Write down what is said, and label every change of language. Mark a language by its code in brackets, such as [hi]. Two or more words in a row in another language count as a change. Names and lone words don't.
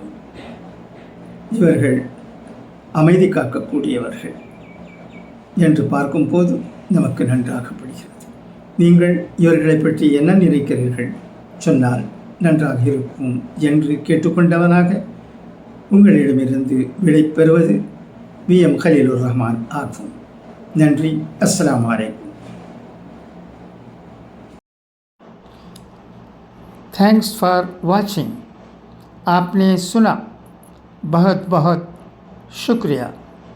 [ta] இவர்கள் அமைதி காக்கக்கூடியவர்கள் என்று பார்க்கும்போது நமக்கு நன்றாகப்படுகிறது. நீங்கள் இவர்களை பற்றி என்ன நினைக்கிறீர்கள் சொன்னால் நன்றாக இருக்கும் என்று கேட்டுக்கொண்டவனாக உங்களிடமிருந்து விடை பெறுவது VM खलीलुर रहमान ஆகும். நன்றி. [ar] السلام عليكم. [en] Thanks for watching. [hi] आपने सुना, बहुत बहुत शुक्रिया.